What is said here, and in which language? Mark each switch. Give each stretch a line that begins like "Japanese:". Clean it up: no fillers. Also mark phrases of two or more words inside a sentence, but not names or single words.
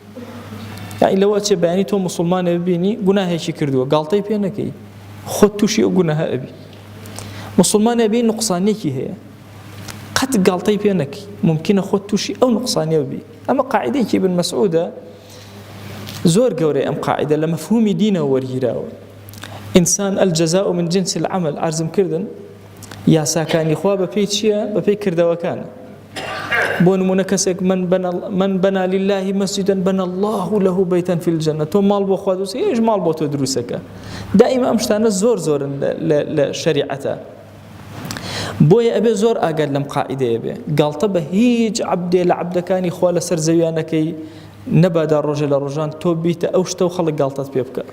Central Kurdish: یعنی لەوە چێ بەیانی تۆ مسلمانە ببینی گوناهێکی کردووە گاڵتەی پێ نەکەی، خۆت تووشی ئەو گوناهە ئەبی. مسلمانە بێ نوقسانێکی هەیە قەت گاڵتەی پێ نەکەی، ممکنە خۆت تووشی ئەو نوقسانیە ببی. ئەمە قاعدەیەکی ابن مەسعودە زۆر گەورەی ئەم قاعدە لە مەفهومی دینەوە وەرگیراوە. ئینسان
Arabic: الجەزاء من جنس العمل
Central Kurdish: عرضم کردن یاساکانی خوا بەپێی چییە؟ بەپێی کردەوەکانە. بۆ نمونە کەسێک
Arabic: من بنا لله مسجدا بنا الله له بيتا في الجنة،
Central Kurdish: تۆ ماڵ بۆ خوا دروستە، هێش ماڵ بۆ تۆ دروستەکە. دائیما ئەم شتانە زۆر زۆرن لە شەریعەتە. بۆیە ئەبێ زۆر ئاگاد لەم قاعدەیە بێ، گاڵتە بە هیچ عەبدێ لە عەبدەکانی خوا لەسەر زەویانەکەی نەبادا ڕۆژە لە ڕۆژان تۆ بیتە ئەو شتە و خەڵک گاڵتەت پێ بکە.